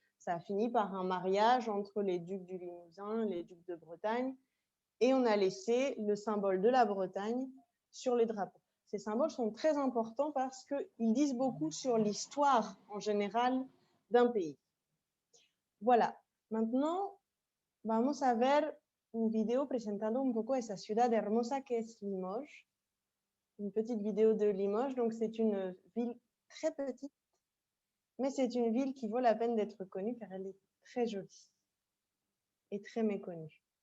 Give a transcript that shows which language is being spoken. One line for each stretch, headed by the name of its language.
French: Ça a fini par un mariage entre les ducs du Limousin, les ducs de Bretagne, et on a laissé le symbole de la Bretagne sur les drapeaux. Ces symboles sont très importants parce qu'ils disent beaucoup sur l'histoire en général d'un pays. Voilà, maintenant
Spanish: vamos a ver un video presentando un poco esa ciudad hermosa que es Limoges.
French: Une petite vidéo de Limoges, donc c'est une ville très petite, mais c'est une ville qui vaut la peine d'être connue car elle est très jolie et très méconnue.